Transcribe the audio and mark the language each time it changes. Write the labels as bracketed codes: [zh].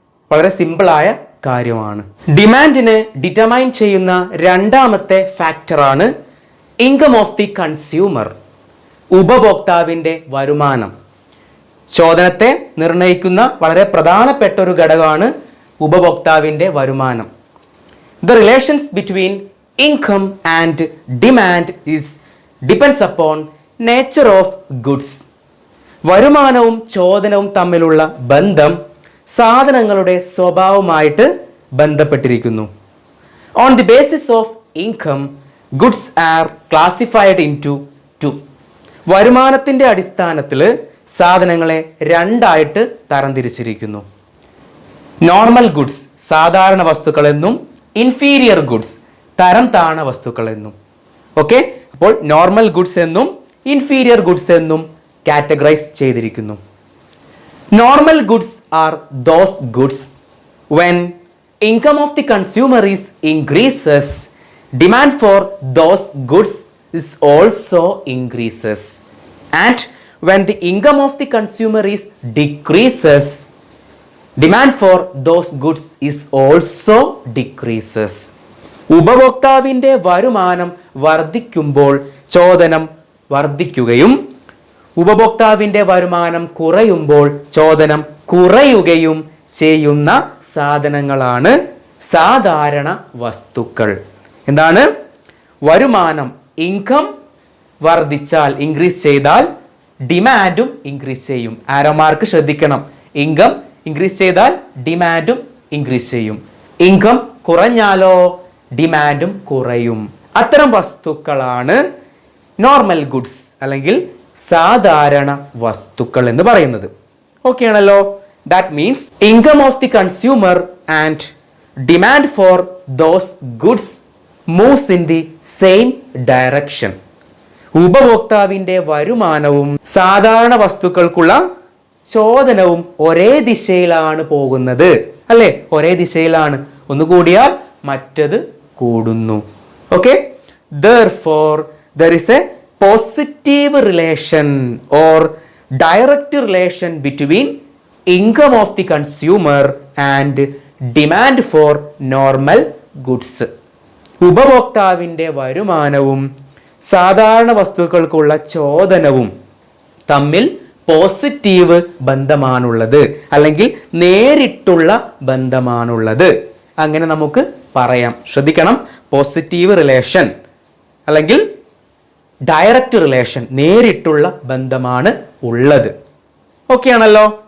[ml] വളരെ സിമ്പിളായ കാര്യമാണ്. ഡിമാൻഡിനെ ഡിറ്റർമൈൻ ചെയ്യുന്ന രണ്ടാമത്തെ ഫാക്ടറാണ് [en] income of the consumer, [ml] ഉപഭോക്താവിൻ്റെ വരുമാനം. ചോദനത്തെ നിർണ്ണയിക്കുന്ന വളരെ പ്രധാനപ്പെട്ട ഒരു ഘടകമാണ് ഉപഭോക്താവിൻ്റെ വരുമാനം. [en] The relations between income and demand depends upon nature of goods. [ml] വരുമാനവും ചോദനവും തമ്മിലുള്ള ബന്ധം സാധനങ്ങളുടെ സ്വഭാവമായിട്ട് ബന്ധപ്പെട്ടിരിക്കുന്നു. [en] On the basis of income, goods are classified into two. [ml] വരുമാനത്തിൻ്റെ അടിസ്ഥാനത്തിൽ സാധനങ്ങളെ രണ്ടായിട്ട് തരംതിരിച്ചിരിക്കുന്നു. നോർമൽ ഗുഡ്സ് സാധാരണ വസ്തുക്കളെന്നും ഇൻഫീരിയർ ഗുഡ്സ് തരം താണ വസ്തുക്കളെന്നും. ഓക്കെ, അപ്പോൾ നോർമൽ ഗുഡ്സ് എന്നും ഇൻഫീരിയർ ഗുഡ്സ് എന്നും കാറ്റഗറൈസ് ചെയ്തിരിക്കുന്നു. [en] Normal goods are those goods when income of the consumer is increases, demand for those goods is also increases. And when the income of the consumer is decreases, demand for those goods is also decreases. [ml] ഉപഭോക്താവിൻ്റെ വരുമാനം വർദ്ധിക്കുമ്പോൾ ചോദനം വർദ്ധിക്കുകയും ഉപഭോക്താവിൻ്റെ വരുമാനം കുറയുമ്പോൾ ചോദനം കുറയുകയും ചെയ്യുന്ന സാധനങ്ങളാണ് സാധാരണ വസ്തുക്കൾ. എന്താണ്? വരുമാനം ഇൻകം വർദ്ധിച്ചാൽ, ഇൻക്രീസ് ചെയ്താൽ ഡിമാൻഡും ഇൻക്രീസ് ചെയ്യും. ആരോ മാർക്ക് ശ്രദ്ധിക്കണം. ഇൻകം ഇൻക്രീസ് ചെയ്താൽ ഡിമാൻഡും ഇൻക്രീസ് ചെയ്യും. ഇൻകം കുറഞ്ഞാലോ ഡിമാൻഡും കുറയും. അത്തരം വസ്തുക്കളാണ് നോർമൽ ഗുഡ്സ് അല്ലെങ്കിൽ സാധാരണ വസ്തുക്കൾ എന്ന് പറയുന്നത്. ഓക്കെ ആണല്ലോ? [en] That means income of the consumer and demand for those goods moves in the same direction. [ml] ഉപഭോക്താവിൻ്റെ വരുമാനവും സാധാരണ വസ്തുക്കൾക്കുള്ള ചോദനവും ഒരേ ദിശയിലാണ് പോകുന്നത്, അല്ലേ? ഒരേ ദിശയിലാണ്. ഒന്ന് കൂടിയാൽ മറ്റത് കൂടുന്നു. [en] Okay, therefore there is a positive relation or direct relation between income of the consumer and demand for normal goods. [ml] ഉപഭോക്താവിൻ്റെ വരുമാനവും സാധാരണ വസ്തുക്കൾക്കുള്ള ചോദനവും തമ്മിൽ പോസിറ്റീവ് ബന്ധമാണുള്ളത്, അല്ലെങ്കിൽ നേരിട്ടുള്ള ബന്ധമാണുള്ളത്. അങ്ങനെ നമുക്ക് പറയാം. ശ്രദ്ധിക്കണം, പോസിറ്റീവ് റിലേഷൻ അല്ലെങ്കിൽ ഡയറക്റ്റ് റിലേഷൻ, നേരിട്ടുള്ള ബന്ധമാണ് ഉള്ളത്. ഓക്കെ ആണല്ലോ?